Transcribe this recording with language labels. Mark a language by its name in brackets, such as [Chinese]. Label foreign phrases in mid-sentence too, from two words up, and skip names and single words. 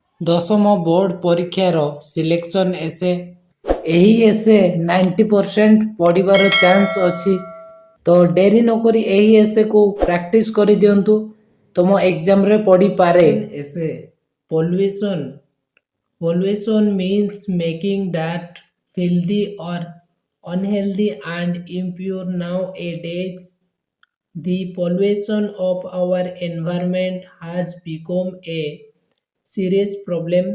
[Odia] ଦଶମ ବୋର୍ଡ଼ ପରୀକ୍ଷାର [English] selection essay. [Odia] ଏହି ଏସେ 90% ପଡ଼ିବାର ଚାନ୍ସ ଅଛି। ତ ଡେରି ନକରି ଏହି ଏସେକୁ ପ୍ରାକ୍ଟିସ୍ କରିଦିଅନ୍ତୁ। ତୁମ ଏକ୍ଜାମରେ ପଡ଼ିପାରେ। [English] essay pollution means making dirt filthy or unhealthy and impure. Nowadays, the pollution of our environment has become a serious problem.